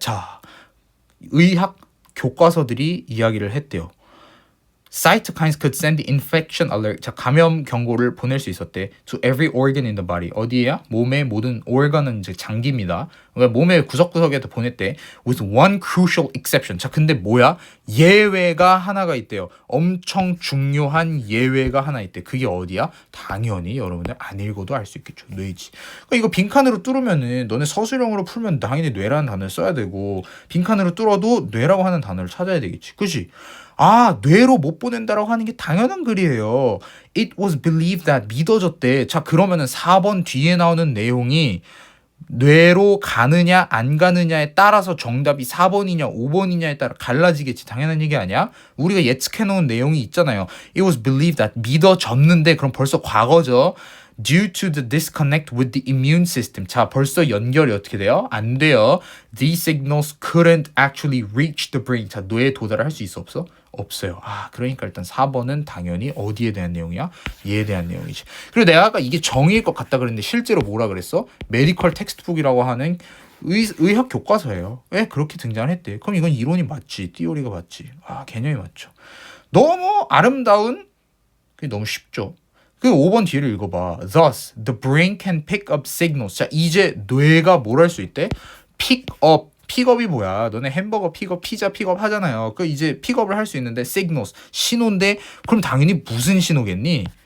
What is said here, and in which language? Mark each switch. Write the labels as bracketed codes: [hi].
[ko] 자, 의학 교과서들이 이야기를 했대요. [en] Cytokines could send the infection alert. [ko] 자, 감염 경고를 보낼 수 있었대. [en] To every organ in the body. [ko] 어디에야? 몸의 모든 organ은 이제 장기입니다. 그러니까 몸의 구석구석에다 보냈대. [en] With one crucial exception. [ko] 자, 근데 뭐야? 예외가 하나가 있대요. 엄청 중요한 예외가 하나 있대. 그게 어디야? 당연히 여러분들 안 읽어도 알 수 있겠죠. 뇌지. 그러니까 이거 빈칸으로 뚫으면은 너네 서술형으로 풀면 당연히 뇌라는 단어를 써야 되고 빈칸으로 뚫어도 뇌라고 하는 단어를 찾아야 되겠지. 그치? 뇌로 못 보낸다라고 하는 게 당연한 글이에요. [en] It was believed that [ko] 믿어졌대. 자, 그러면은 4번 뒤에 나오는 내용이 뇌로 가느냐 안 가느냐에 따라서 정답이 4번이냐 5번이냐에 따라 갈라지겠지. 당연한 얘기 아니야? 우리가 예측해놓은 내용이 있잖아요. [en] It was believed that [ko] 믿어졌는데 그럼 벌써 과거죠. [en] Due to the disconnect with the immune system. [ko] 자, 벌써 연결이 어떻게 돼요? 안 돼요. [en] These signals couldn't actually reach the brain. [ko] 자, 뇌에 도달을 할 수 있어 없어? 없어요. 그러니까 일단 4번은 당연히 어디에 대한 내용이야? 얘에 대한 내용이지. 그리고 내가 아까 이게 정의일 것 같다 그랬는데 실제로 뭐라 그랬어? 메디컬 텍스트북이라고 하는 의학 교과서예요. 왜 그렇게 등장을 했대? 그럼 이건 이론이 맞지. 띠오리가 맞지. 개념이 맞죠. 너무 아름다운 그게 너무 쉽죠. 그 5번 뒤를 읽어봐. [en] Thus, the brain can pick up signals. [ko] 자, 이제 뇌가 뭘 할 수 있대? pick up. 픽업이 뭐야? 너네 햄버거 픽업, 피자 픽업 하잖아요. 그 이제 픽업을 할 수 있는데 signals, 신호인데 그럼 당연히 무슨 신호겠니?